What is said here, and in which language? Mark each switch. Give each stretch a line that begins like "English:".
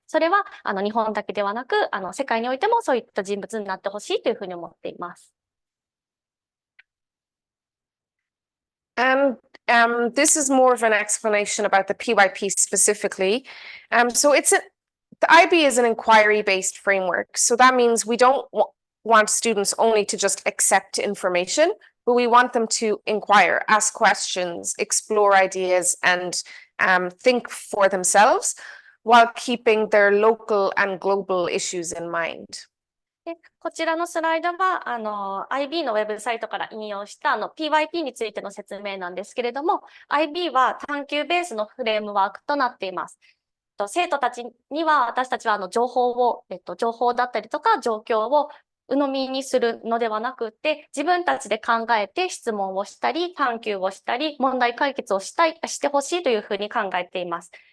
Japanese: それは日本だけではなく、世界においてもそういった人物になってほしいというふうに思っています。
English: And this is more of an explanation about the PYP specifically. So the IB is an inquiry-based framework. So that means we don't want students only to just accept information, but we want them to inquire, ask questions, explore ideas, and think for themselves while keeping their local and global issues in mind.
Japanese: で、こちらのスライドは、IB のウェブサイトから引用したPYP についての説明なんですけれども、IB は探究ベースのフレームワークとなっています。生徒たちには私たちは情報だったりとか状況を鵜呑みにするのではなくて、自分たちで考えて質問をしたり、探究をしたり、問題解決をしてほしいというふうに考えています。